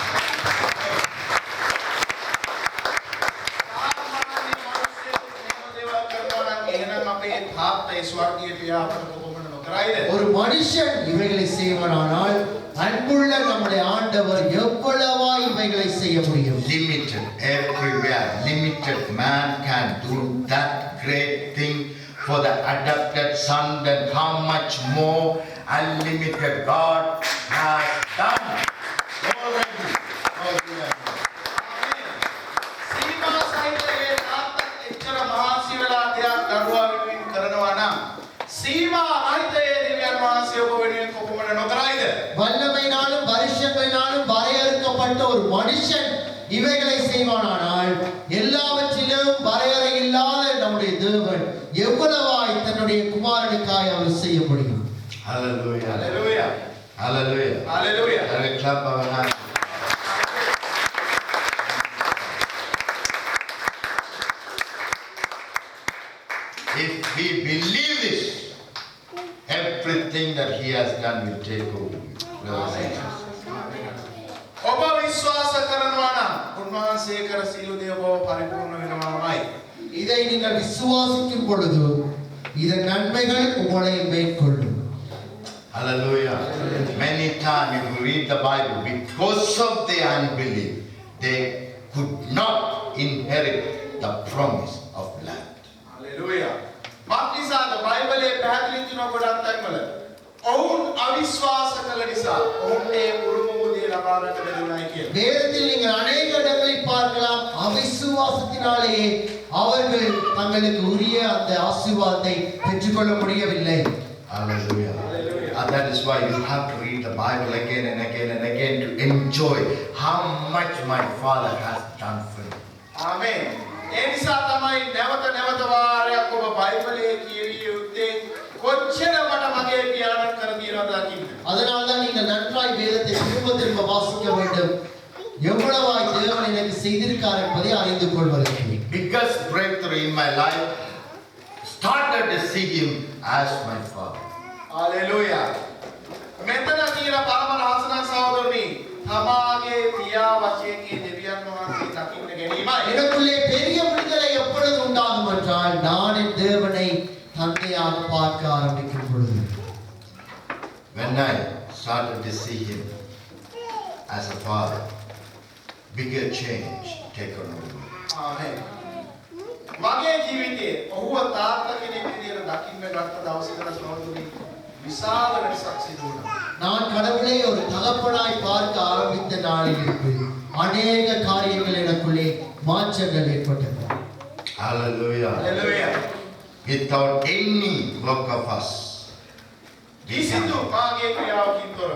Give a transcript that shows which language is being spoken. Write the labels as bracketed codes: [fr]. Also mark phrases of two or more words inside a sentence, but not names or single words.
[ta] ஒரு மனுஷன் இவைகளை செய்வானால் அன்புள்ள நம்முடைய ஆண்டவர் எவ்வளவா இவைகளை செய்ய முடியும். [en] Limited everywhere. Limited man can do that great thing for the adopted son. Then how much more unlimited God has done already. [si] සීමා සහිතයේ තාත්තත් එච්චර මහන්සි වෙලා දෙයක් දරුවා වෙනුවෙන් කරනවා නම් සීමා රහිතයේ දෙවියන් වහන්සේ ඔබ වෙනුවෙන් කොපමණ නොකරයිද? [ta] வல்லமையினாலும் வருஷங்களினாலும் வரையறுக்கப்பட்ட ஒரு மனுஷன் இவைகளை செய்வானானால் எல்லாவற்றிலும் வரையறை இல்லாத நம்முடைய தேவன் எவ்வளவாய் தன்னுடைய குமாரனுக்காய் அவர் செய்ய முடியும். [en] Hallelujah. Hallelujah. Hallelujah. Hallelujah. Can we clap our hands? If we believe this, everything that he has done will take over you. Brothers and sisters. [si] ඔබ විශ්වාස කරනවා නම් උන්වහන්සේ කර සියලු දේ ඔබ පරිපූර්ණ වෙනවාමයි. [ta] இதை நீங்கள் விசுவாசிக்கும் பொழுது இதன் நன்மைகள் உங்களை மேற்கொள்ளும். [en] Hallelujah. Many times if you read the Bible, because of their unbelief, they could not inherit the promise of land. Hallelujah. [si] මාත්‍රිසාද බයිබලයේ පැහැදිලි තුන ගොඩක් තැන්වල ඔවුන් අවිශ්වාස කළ නිසා ඔවුන්ට උරුමෝදිය ලබා ගන්න බැරි වුණායි කියලා. [ta] வேதத்தில் நீங்கள் அநேக இடங்களில் பார்க்கலாம், அவிசுவாசத்தினாலேயே அவர்கள் தங்களுக்கு உரிய அந்த ஆசீர்வாதத்தை பெற்றுக்கொள்ள முடியவில்லை. [en] Hallelujah. And that is why you have to read the Bible again and again and again to enjoy how much my Father has done for you. [si] ආමේන්. ඒ නිසා තමයි නැවත නැවත වාරයක් ඔබ බයිබලයේ කියවිය යුත්තේ කොච්චර මට මගේ පියාණන් කර තියනවද දකින්න. [ta] அதனால்தான் நீங்கள் நன்றாய் வேதத்தை திரும்ப திரும்ப வாசிக்க வேண்டும். எவ்வளவாய் தேவன் எனக்கு செய்திருக்கார் என்பதை அறிந்து கொள்வதற்கு. [en] Biggest breakthrough in my life started to see him as my Father. Hallelujah. [si] මෙතන තියෙන පරම රහසන සහෝදරනි තමාගේ පියා වශයෙන් මේ දෙවියන් වහන්සේ දකින්න ගැනීමයි. [ta] எனக்குள்ளே பெரிய விடுதலை எப்பொழுது உண்டாகும் என்றால் நான் என் தேவனை தந்தையாக பார்க்க ஆரம்பிக்கும் பொழுது. [en] When I started to see him as a father, bigger change taken over me. [si] ආමේන්. මගේ ජීවිතයේ ඔහුව තාත්තා කෙනෙක් විදියට දකින්න ගත්ත දවසේකට සහෝදරනි විශාල වෙනසක් සිදු වුණා. [ta] நான் கடவுளை ஒரு தகப்பனாய் பார்க்க ஆரம்பித்த நாளில் இருந்து அநேக காரியங்கள் எனக்குள்ளே மாற்றங்கள் ஏற்பட்டது. [en] Hallelujah. Hallelujah. Without any work of us, [si] කිසිදු මාගේ ක්‍රියාවකින් තොරව